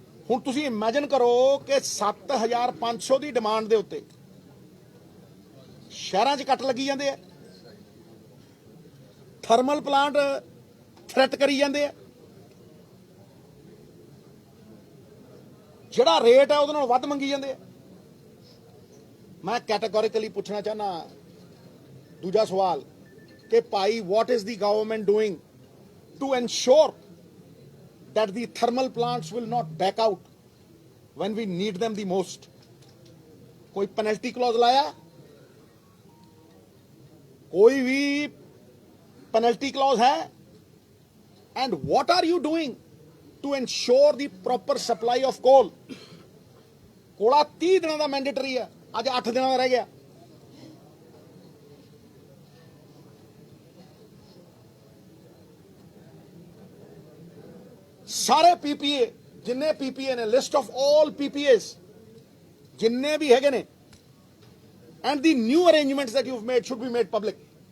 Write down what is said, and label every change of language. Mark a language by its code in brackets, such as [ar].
[pa] ਹੁਣ ਤੁਸੀਂ ਇਮੇਜਿਨ ਕਰੋ ਕਿ 7,500 ਦੀ ਡਿਮਾਂਡ ਦੇ ਉੱਤੇ ਸ਼ਹਿਰਾਂ 'ਚ ਕੱਟ ਲੱਗੀ ਜਾਂਦੇ ਆ, ਥਰਮਲ ਪਲਾਂਟ ਥ੍ਰੈਟ ਕਰੀ ਜਾਂਦੇ ਆ, ਜਿਹੜਾ ਰੇਟ ਹੈ ਉਹਦੇ ਨਾਲ ਵੱਧ ਮੰਗੀ ਜਾਂਦੇ ਆ। ਮੈਂ ਕੈਟੇਗੋਰੀਕਲੀ ਪੁੱਛਣਾ ਚਾਹਨਾ ਦੂਜਾ ਸਵਾਲ ਕਿ ਭਾਈ [en] what is the government doing to ensure that the thermal plants will not back out when we need them the most? [hi] कोई पेनल्टी क्लॉज लाया, कोई भी पेनल्टी क्लॉज है? [en] And what are you doing to ensure the proper supply of coal? [hi] Cola 30 दिनों का mandatory है, आज 8 दिनों का रह गया। [pa] सारे पीपीए जिन्ने पीपीए ने, [en] List of all PPAs जिन्ने भी है ने, and the new arrangements that you have made should be made public.